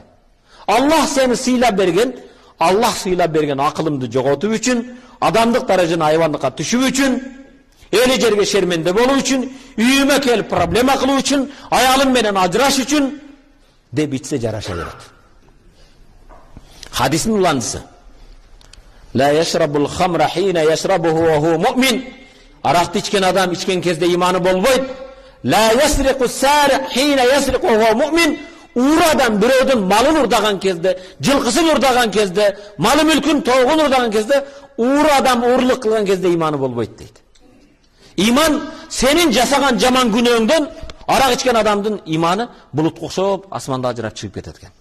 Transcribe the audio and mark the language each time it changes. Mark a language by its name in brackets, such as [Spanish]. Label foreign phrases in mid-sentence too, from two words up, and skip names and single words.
[Kyrgyz] Аллах сени сыйлап берген, Аллах сыйлап берген акылымды жоготуу үчүн, адамдык даражаны айвандыкка түшүү үчүн, эле жерге шерменде болуу үчүн, үйүмө келип проблема кылуу үчүн, аялым менен ажыраш үчүн деп ичсе жараша берет. Хадистин уландысы. [Arabic] لا يشرب الخمر حين يشربها وهو مؤمن. [Kyrgyz] Аракты ичкен адам ичкен кезде иманы болбойт. [Arabic] لا يسرق السارق حين يسرق وهو مؤمن. [Kyrgyz] Ур адам бирөөдүн малын урдаган кезде, жылкысын урдаган кезде, малы мүлкүн тоогун урдаган кезде, ур адам урлук кылган кезде иманы болбойт дейт. Иман сенин жасаган жаман күнөөңдөн арак ичкен адамдын иманы булутка окшоп асманда ажырап чыгып кетет экен.